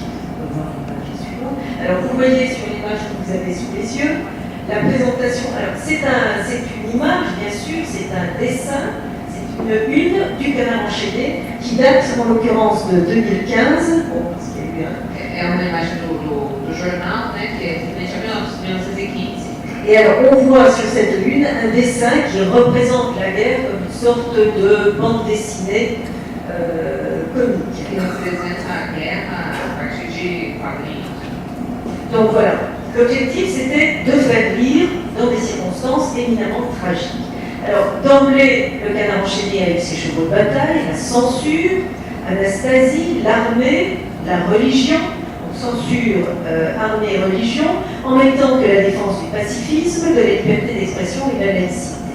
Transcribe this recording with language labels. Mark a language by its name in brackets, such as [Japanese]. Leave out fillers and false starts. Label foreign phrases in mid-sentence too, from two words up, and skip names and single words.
[French] On va voir l'image suivante. Alors vous voyez sur l'image que vous avez sous les yeux, la présentation, alors c'est une image bien sûr, c'est un dessin, c'est une du Canard enchaîné qui date en l'occurrence de 2015, bon, parce qu'il y a eu un... [Portuguese] É uma imagem do jornal, né, que é referente a 1915. [French] Et alors on voit sur cette une un dessin qui représente la guerre comme une sorte de bande dessinée comique. [Portuguese] Que representa a guerra a partir de quadrinhos. [French] Donc voilà, l'objectif c'était de faire rire dans des circonstances éminemment tragiques. Alors d'emblée, le Canard enchaîné a eu ses chevaux de bataille, la censure, Anastasie, l'armée, la religion, donc censure, armée et religion, en même temps que la défense du pacifisme, de la liberté d'expression et de la laïcité.